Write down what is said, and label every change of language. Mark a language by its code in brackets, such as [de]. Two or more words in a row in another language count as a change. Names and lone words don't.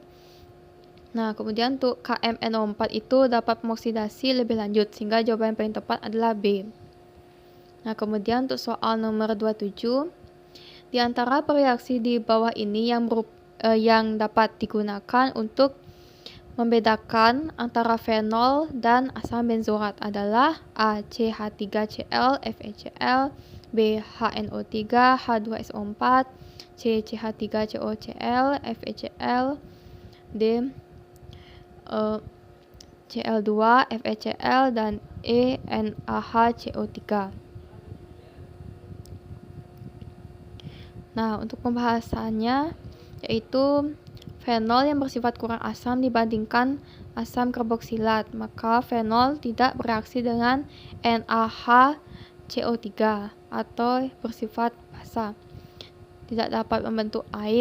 [id] Nah, kemudian untuk KMNO4 itu dapat mengoksidasi lebih lanjut, sehingga jawaban yang paling tepat adalah B. Nah, kemudian untuk soal nomor 27, di antara reaksi di bawah ini yang dapat digunakan untuk membedakan antara fenol dan asam benzoat adalah A. CH3Cl FeCl, B. HNO3 H2SO4, C. CH3COCl FeCl, D. Cl2 FeCl, dan E. NaHCO3. Nah, untuk pembahasannya yaitu fenol yang bersifat kurang asam dibandingkan asam karboksilat, maka fenol tidak bereaksi dengan NaHCO3 atau bersifat basa, tidak dapat membentuk air.